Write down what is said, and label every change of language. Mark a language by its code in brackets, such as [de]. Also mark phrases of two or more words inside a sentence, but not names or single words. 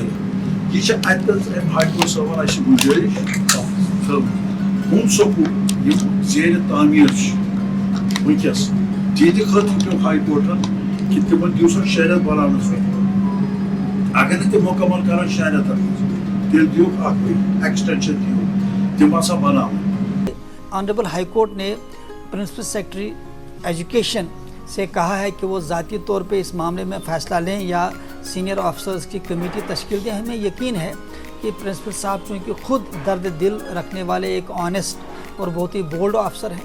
[ks] یہ چھِ اتنس أمۍ ہائی کورٹ صٲبن اسہِ گُزٲرِش ہُم سکوٗل یِم زیر تعمیٖر چھِ وٕنکیٚس تِہنٛدِ خٲطرٕ پیوٚو ہائی کورٹن کہِ تِمن دِیِو سا 6 رٮ۪تھ بناونہٕ خٲطرٕ. اگر نہٕ تِم مُکمل کرن 6 رٮ۪تن منٛز تیٚلہِ دِیوٗکھ اکھ ایکسٹینشن دِیوٗکھ تِم ہسا بناوَن. [ur] آنریبل ہائی کورٹ نے پرنسپل سیکرٹری ایجوکیشن سے کہا ہے کہ وہ ذاتی طور پہ اس معاملے میں فیصلہ لیں یا سینئر آفیسرز کی کمیٹی تشکیل دیں. ہمیں یقین ہے کہ پرنسپل صاحب چونکہ خود درد دل رکھنے والے ایک آنیسٹ اور بہت ہی بولڈ آفسر ہیں.